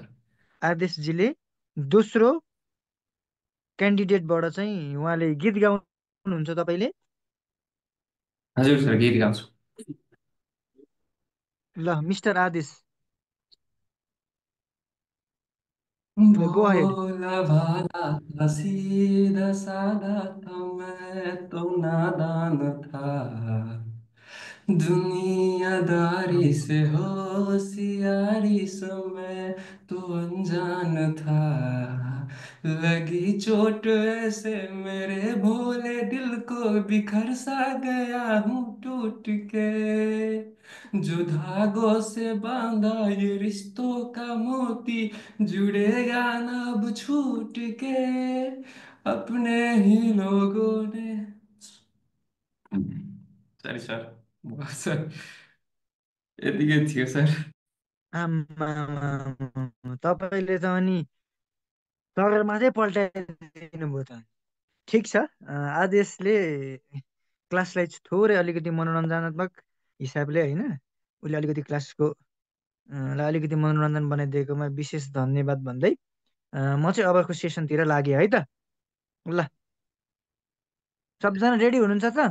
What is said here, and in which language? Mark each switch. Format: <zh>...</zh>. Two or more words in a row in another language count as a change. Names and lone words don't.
<ne>आदेशजीले दोस्रो क्यान्डिडेटबाट चाहिँ उहाँले गीत गाउनुहुन्छ तपाईँले हजुर सर गीत गाउँछु ल मिस्टर आदेश ल</ne> <en>go ahead</en> <hi>भोला भाला था सीधा साधा था मैं तो नादान था दुनियादारी से होशियारी समय तो अनजान था लगी चोट ऐसे मेरे भोले दिल को बिखर सा गया हूँ टूट के जो धागों से बांधा ये रिश्तों का मोती जुड़ेगा ना अब छूट के अपने ही लोगों ने सरी सर सर</hi> <ne>यतिकै थियो</ne> <hi>सर</hi> <ne>आमा तपाईँले त अनि सगरमाथै पल्टाइदिनु भयो त ठिक छ आदेशले क्लासलाई थोरै अलिकति मनोरञ्जनात्मक हिसाबले होइन उसले अलिकति क्लासको लाई अलिकति मनोरञ्जन बनाइदिएकोमा विशेष धन्यवाद भन्दै म चाहिँ अबको सेसनतिर लागेँ है त ल सबजना रेडी हुनुहुन्छ त</ne>